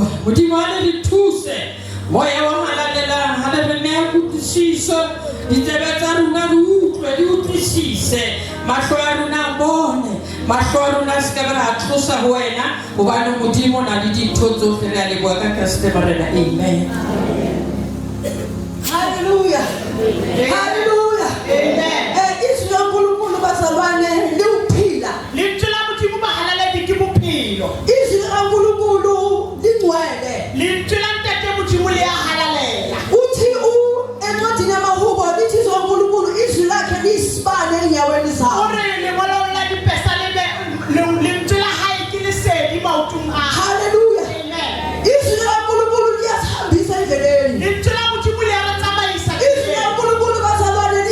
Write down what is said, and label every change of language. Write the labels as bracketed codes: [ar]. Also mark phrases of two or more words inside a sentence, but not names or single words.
[st] Modimo a le re thuse, moya o halalelang ha le re neha kutlwisiso, ditsebe tsa rona re utlwe di utlwisise, mahlo a rona a bone, mahlo a rona a se ka be re a thusa ho wena hobane Modimo na le dintho tsohle. Re a leboha ka Kriste Morena. Amen. Hallelujah. Hallelujah. Amen. [zu] Izwi laNkulunkulu bazalwane liuphila. [st] Lentswe la Modimo ba halale ke bophelo. [zu] Izwi laNkulunkulu lingcwele. [st] Lentswe la Ntate Modimo le a halalela. [zu] Uthi encwadini yamaHubo lithi izwi laNkulunkulu izwi lakhe liyisibane enyaweni zawo. [st] Hore lengolo la dipesa lentswe la hae ke lesedi maotong a. Hallelujah. Amen. [zu] Izwi laNkulunkulu liyasihambisa endleleni. [st] Lentswe la Modimo le a re tsamaisa. [zu] Izwi laNkulunkulu bazalwane